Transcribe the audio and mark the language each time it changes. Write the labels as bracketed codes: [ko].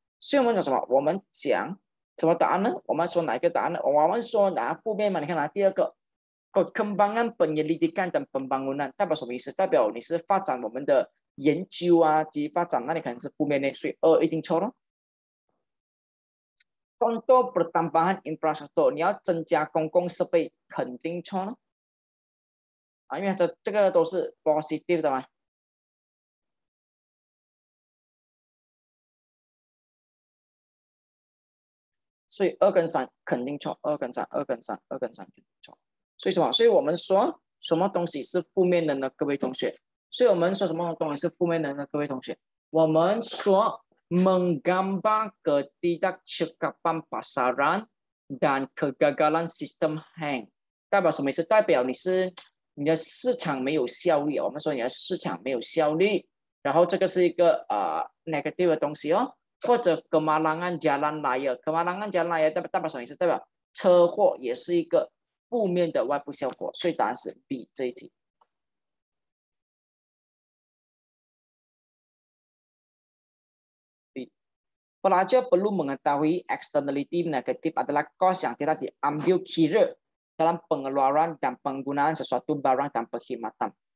[zh] 所以我们讲什么？我们讲什么答案呢？我们说哪一个答案呢？我们说负面嘛？你看第二个。 [ms] Perkembangan penyelidikan dan pembangunan [zh] 代表什么意思？代表你是发展我们的研究及发展，那你可能是负面的，所以一定错了。 [ms] Contoh pertambahan infrastruktur， [zh] 你要增加公共设备，肯定错了因为这个都是 positive 的嘛。所以2跟3肯定错，2跟3，2跟3，2跟3肯定错。所以什么？所以我们说什么东西是负面的呢？各位同学，所以我们说什么东西是负面的呢？各位同学，我们说 [ms] menggambar ketidakcekapan pasaran dan kegagalan sistem hang， [zh] 代表什么意思？代表你的市场没有效率。我们说你的市场没有效率，然后这个是一个negative 的东西哦。或者 [ms] kemalangan jalan raya，kemalangan jalan raya [zh] 代表什么意思？代表车祸也是一个负面的外部效果，所以答案是 B 这一题。 [ms] B. Pelajar perlu mengetahui externality negatif adalah cost yang tidak diambil kira dalam pengeluaran dan penggunaan sesuatu barang dan perkhidmatan。